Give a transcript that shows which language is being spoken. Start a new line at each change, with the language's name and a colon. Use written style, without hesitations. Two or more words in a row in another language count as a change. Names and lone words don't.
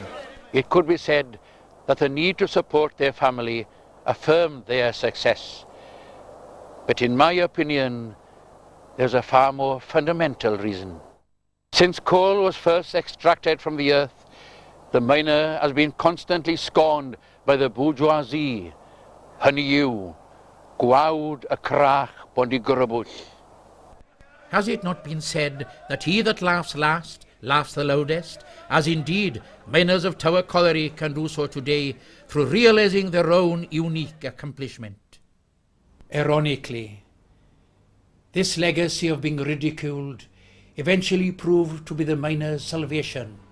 English: It could be said that the need to support their family affirmed their success. But in my opinion, there's a far more fundamental reason. Since coal was first extracted from the earth, the miner has been constantly scorned by the bourgeoisie.
Welsh: Hynny yw, gwawd y crach bod I grybwll.
English: Has it not been said that he that laughs last laughs the loudest, as indeed miners of Tower Colliery can do so today through realizing their own unique accomplishment? Ironically, this legacy of being ridiculed eventually proved to be the miners' salvation.